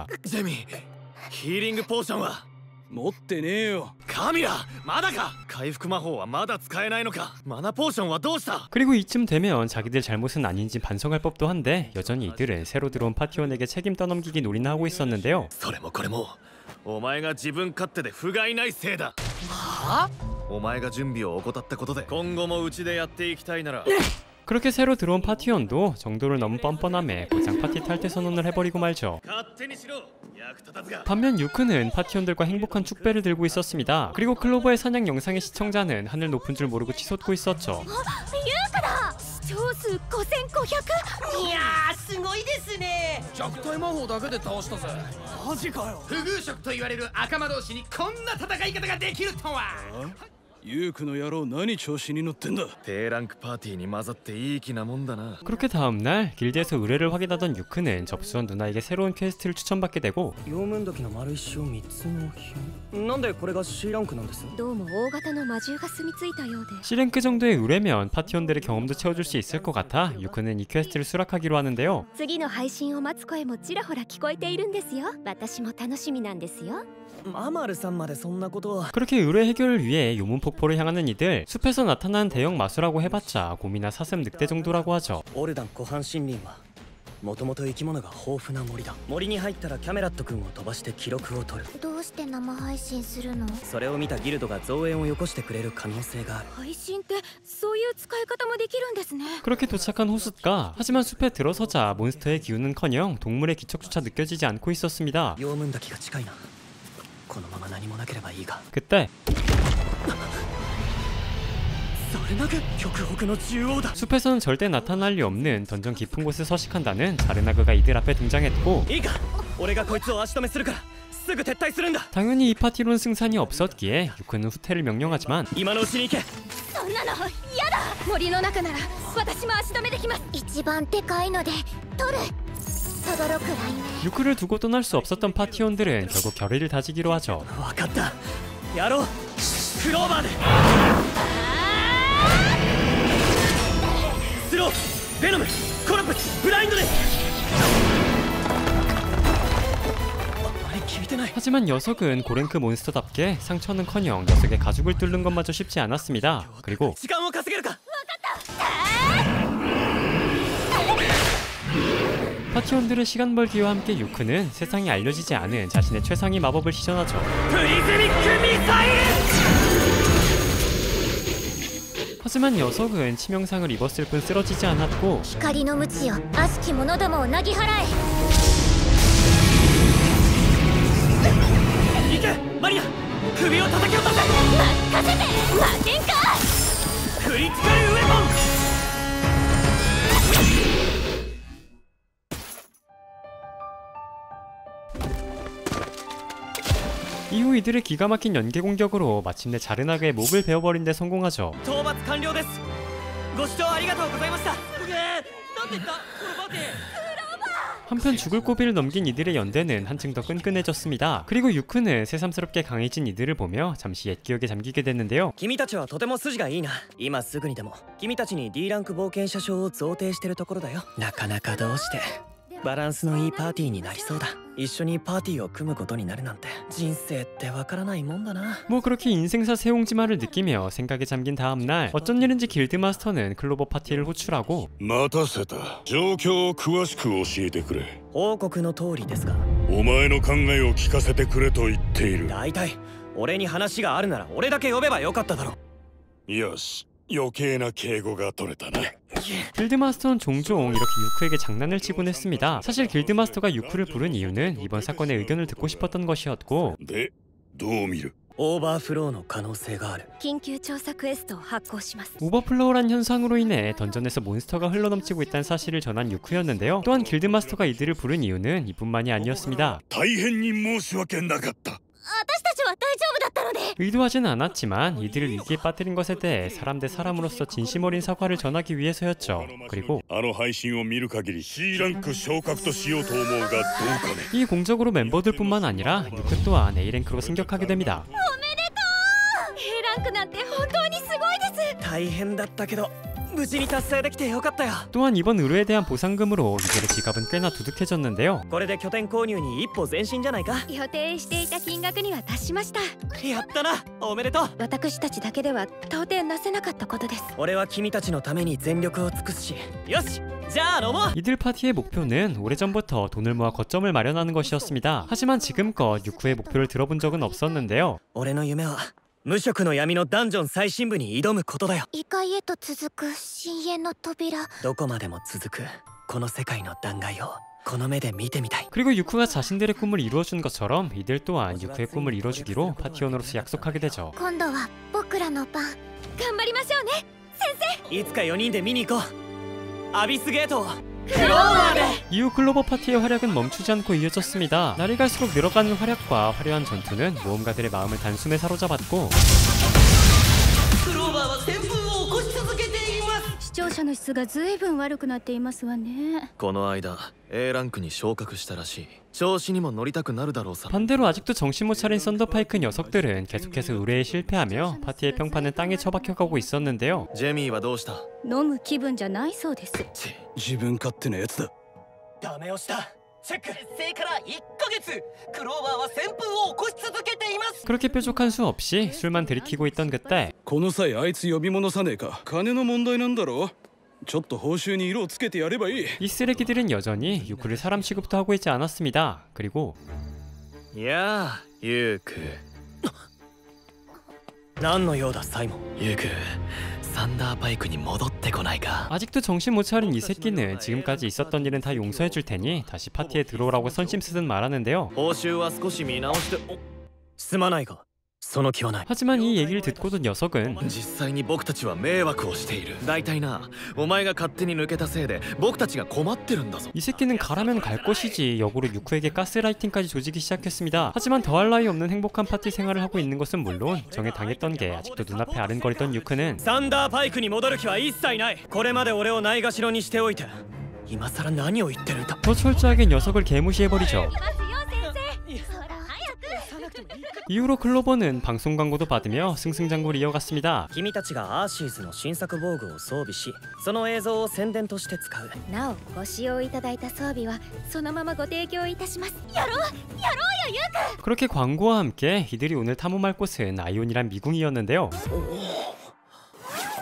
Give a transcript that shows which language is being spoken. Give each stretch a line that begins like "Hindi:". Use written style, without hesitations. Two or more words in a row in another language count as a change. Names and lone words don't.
Japanese: ジェミーヒーリングポーションは持ってねえよ。カミラまだか回復魔法はまだ使えないのかマナポーションはどうした
Korean: 그리고 이쯤 되면 자기들 잘못은 아닌지 반성할 법도 한데 여전히 이들은 새로 들어온 파티원에게 책임 떠넘기기 놀이나 하고 있었는데요.
Japanese: それもこれもお前が自分勝手で不甲斐ないせいだはあお前が準備を怠ったことで今後もうちでやっていきたいなら
Korean: 그렇게 새로 들어온 파티원도 정도를 넘은 뻔뻔함에 고장 파티 탈퇴 선언을 해버리고 말죠.
Japanese: 勝手にしろ役立たずが
Korean: 반면 유크는 파티원들과 행복한 축배를 들고 있었습니다. 그리고 클로버의 사냥 영상의 시청자는 하늘 높은 줄 모르고 치솟고 있었죠.
Japanese: ユークだ。視聴数5500。いやーすごいですね。弱体魔法だけで倒したぜ。マジかよ。不遇色と言われる赤魔同士にこんな戦い方ができるとは。ユークの野郎何調子に乗ってんだ。低ランクパーティーに混ざっていい気なもんだな
Korean: 그렇게 다음날 길드에서 의뢰를 확인하던 유크는 접수한 누나에게 새로운 퀘스트를 추천받게 되고
Japanese: 妖門時の丸石を3つの品。なんでこれが C ランクなんです？どうも大型の魔獣が住み着いたようで。
Korean: C랭크 정도의 의뢰면 파티원들의 경험도 채워줄 수 있을 것 같아 유크는 이 퀘스트를 수락하기로 하는데요.
Japanese: 次の配信を待つ声もちらほら聞こえているんですよ。私も楽しみなんですよ。アマルさんまでそんなことを。
Korean: 그렇게 의뢰 해결을 위해 요문 폭포를 향하는 이들, 숲에서 나타난 대형 마수라고 해봤자 곰이나 사슴 늑대 정도라고 하죠.
Japanese: オルダン湖畔森林はもともと生き物が豊富な森だ。森に入ったらキャメラット君を飛ばして記録を取る。どうして生配信するの？それを見たギルドが増援をよこしてくれる可能性がある。配信ってそういう使い方もできるんですね。
Korean: 그렇게 도착한 호숫가. 하지만 숲에 들어서자 몬스터의 기운은커녕 동물의 기척조차 느껴지지 않고 있었습니다.
Japanese: 妖門時が近いな。このまま何もなければいいが。
Korean: 그때
Japanese: それなく極北の獣王だ。
Korean: 숲에서는 절대 나타날 리 없는 던전 깊은 곳에 서식한다는 자르나그가 이들 앞에 등장했고,
Japanese: いいか、俺がこいつを足止めするからすぐ撤退するんだ。
Korean: 당연히 이 파티로는 승산이 없었기에 유크는 후퇴를 명령하지만
Japanese: 今のうちに行け。そんなの嫌だ。森の中なら私も足止めできます。一番でかいので取る。轟く雷鳴。
Korean: 유크를 두고 떠날 수 없었던 파티원들은 결국 결의를 다지기로 하죠.
Japanese: 分かった、やろう。クローバーでスロー、ベノム、コラプス、ブラインドで。あれ聞いてない。
Korean: 하지만 녀석은 고랭크 몬스터답게 상처는커녕 녀석의 가죽을 뚫는 것마저 쉽지 않았습니다. 그리고
Japanese: 時間を稼げるか。
Korean: 파티원들의 시간 벌기와 함께 유크는 세상에 알려지지 않은 자신의 최상위 마법을 시전하죠.
Japanese: プリズミックミサイル。
Korean: 하지만 녀석은 치명상을 입었을 뿐 쓰러지지 않았고
Japanese: 光の鞭よ悪しき者どもをなぎ払え。行けマリア、首を叩き落とせ。任せて負けんか。クリティカルウェポン。
Korean: 이후 이들의 기가 막힌 연계 공격으로 마침내 자르나그의 목을 베어버린 데 성공하죠.
Japanese: 討伐完了です。ご視聴ありがとうございました。なんて言ったこのパーティー。
Korean: 한편 죽을 고비를 넘긴 이들의 연대는 한층 더 끈끈해졌습니다. 그리고 유크는 새삼스럽게 강해진 이들을 보며 잠시 옛 기억에 잠기게 됐는데요.
Japanese: 君たちはとても筋がいいな。今すぐにでも君たちに D ランク冒険者賞を贈呈してるところだよ。なかなかどうしてバランスのいいパーティーになりそうだ。一緒にパーティーを組むことになるなんて人生ってわからないもんだな。
Korean: 뭐 그렇게 인생사 새옹지마를 느끼며 생각에 잠긴 다음날 어쩐 일인지 길드마스터는 클로버 파티를 호출하고
Japanese: 待たせた。状況を詳しく教えてくれ。報告の通りですが、お前の考えを聞かせてくれと言っている。大体俺に話があるなら俺だけ呼べばよかっただろ。よし、余計な敬語が取れたな。
Korean: 길드마스터는 종종 이렇게 유크에게 장난을 치곤 했습니다. 사실 길드마스터가 유크를 부른 이유는 이번 사건의 의견을 듣고 싶었던 것이었고
Japanese: で、どう見る？オーバーフローの可能性がある。緊急調査クエストを発行します。
Korean: 오버플로우란 현상으로 인해 던전에서 몬스터가 흘러넘치고 있다는 사실을 전한 유크였는데요. 또한 길드마스터가 이들을 부른 이유는 이뿐만이 아니었습니다.
Japanese: 大変に申し訳なかった。私たちは大丈夫だったので。
Korean: 의도하지는 않았지만 이들을 위기에 빠뜨린 것에 대해 사람 대 사람으로서 진심 어린 사과를 전하기 위해서였죠. 그리고
Japanese: あの配信を見る限り C ランク昇格としようと思うがどうかね。
Korean: 이 공적으로 멤버들뿐만 아니라 유크 또한 A랭크로 승격하게 됩니다.
Japanese: おめでとう。A ランクなんて本当にすごいです。大変だったけど無事に達成できてよかったよ。
Korean: 또한 이번 의뢰에 대한 보상금으로 이들의 지갑은 꽤나 두둑해졌는데요.
Japanese: これで拠点購入に一歩前進じゃないか。予定していた金額には達しました。やったな、おめでとう。私たちだけでは到底なせなかったことです。俺は君たちのために全力を尽くすし。よし、じゃあ飲もう。
Korean: 이들 파티의 목표는 오래전부터 돈을 모아 거점을 마련하는 것이었습니다. 하지만 지금껏 유크의 목표를 들어본 적은 없었는데요.
Japanese: 俺の夢は無色の闇のダンジョン最深部に挑むことだよ。異界へと続く深淵の扉。どこまでも続くこの世界の断崖をこの目で見てみたい。
Korean: 그리고 유크가 자신들의 꿈을 이루어준 것처럼 이들 또한 유크의 꿈을 이뤄주기로 파티원으로서 약속하게 되죠.
Japanese: 今度は僕らの番。頑張りましょうね、先生。いつか4人で見に行こう。アビスゲートをクローバーで。
Korean: 이후 클로버 파티의 활약은 멈추지 않고 이어졌습니다. 날이 갈수록 늘어가는 활약과 화려한 전투는 모험가들의 마음을 단숨에 사로잡았고
Japanese: クローバーは旋風を起こし続けています。視聴者の質がずいぶん悪くなっていますわね。この間 A ランクに昇格したらしい。調子にも乗りたくなるだろうさ。
Korean: 반대로 아직도 정신 못 차린 썬더파이크 녀석들은 계속해서 의뢰에 실패하며 파티의 평판은 땅에 처박혀가고 있었는데요.
Japanese: ジェミーはどうした？飲む気分じゃないそうです。自分勝手なやつだ。ダメ押しだ。チェック。結成から1ヶ月、クローバーは旋風を起こし続けています。
Korean: 그렇게 뾰족한 수 없이 술만 들이키고 있던 그때
Japanese: この際あいつ呼び戻さねえか。金の問題なんだろ。ちょっと報酬に色をつけてやればいい。
Korean: 이 쓰레기들은 여전히 유크를 사람 취급도 하고 있지 않았습니다. 그리고
Japanese: いやあ、ユーク。何の用だサイモン。ユーク、サンダーパイクに戻ってこないか。
Korean: 아직도 정신 못 차린 이 새끼는 지금까지 있었던 일은 다 용서해 줄 테니 다시 파티에 들어오라고 선심 쓰듯 말하는데요.
Japanese: 報酬は少し見直して。すまないがその気はない。
Korean: 하지만 이 얘기를 듣고도 녀석은
Japanese: 実際に僕たちは迷惑をしている。大体な、お前が勝手に抜けたせいで僕たちが困ってるんだぞ。
Korean: 이 새끼는 가라면 갈 것이지 역으로 유크에게 가스라이팅까지 조지기 시작했습니다. 하지만 더할 나위 없는 행복한 파티 생활을 하고 있는 것은 물론 정에 당했던 게 아직도 눈앞에 아른거리던 유크는
Japanese: サンダーパイクに戻る気は一切ない。これまで俺をないがしろにしておいて今さら何を言ってるんだ。
Korean: 더 철저하게 녀석을 개무시해버리죠.
Japanese: ますよ先生。ほら早く。
Korean: 이후로 클로버는 방송 광고도 받으며 승승장구를 이어갔습니다.
Japanese: 君たちがアーシーズの新作防具を装備しその映像を宣伝として使う。なおご使用いただいた装備はそのままご提供いたします。やろうよユウク。
Korean: 그렇게 광고와 함께 이들이 오늘 탐험할 곳은 아이온이란 미궁이었는데요.